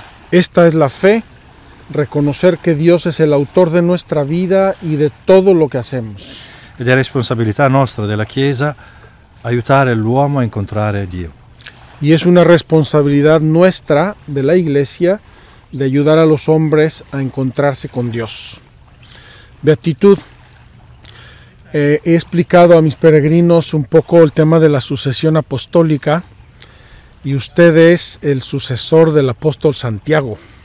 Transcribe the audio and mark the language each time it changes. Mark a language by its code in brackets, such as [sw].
[es] Esta es la fe, reconocer que Dios es el autor de nuestra vida y de todo lo que hacemos. [it] Ed è responsabilità nostra della Chiesa aiutare l'uomo a incontrare Dio. [es] Y es una responsabilidad nuestra de la Iglesia de ayudar a los hombres a encontrarse con Dios. Beatitud, He explicado a mis peregrinos un poco el tema de la sucesión apostólica y usted es el sucesor del apóstol Santiago.